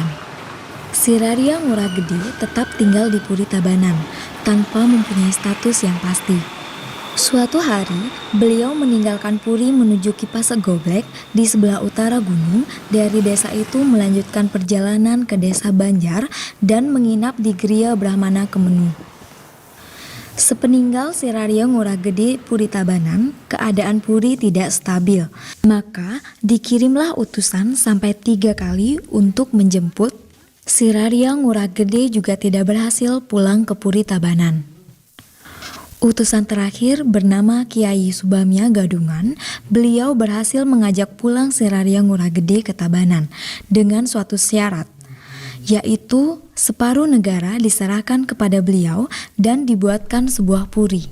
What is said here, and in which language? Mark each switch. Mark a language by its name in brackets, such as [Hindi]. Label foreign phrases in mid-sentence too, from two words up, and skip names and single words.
[Indonesian] Siraria Ngurah Gede tetap tinggal di Puri Tabanan tanpa mempunyai status yang pasti. Suatu hari, beliau meninggalkan Puri menuju Kipase Goblek di sebelah utara gunung. Dari desa itu melanjutkan perjalanan ke desa Banjar dan menginap di Griya Brahmana Kemenu. Sepeninggal Siraria Ngurah Gede Puri Tabanan, keadaan Puri tidak stabil. Maka dikirimlah utusan sampai 3 kali untuk menjemput. Siraria Ngurah Gede juga tidak berhasil pulang ke Puri Tabanan. Utusan terakhir bernama Kiai Subamya Gadungan, beliau berhasil mengajak pulang Seraria Ngurah Gede ke Tabanan dengan suatu syarat, yaitu separuh negara diserahkan kepada beliau dan dibuatkan sebuah puri.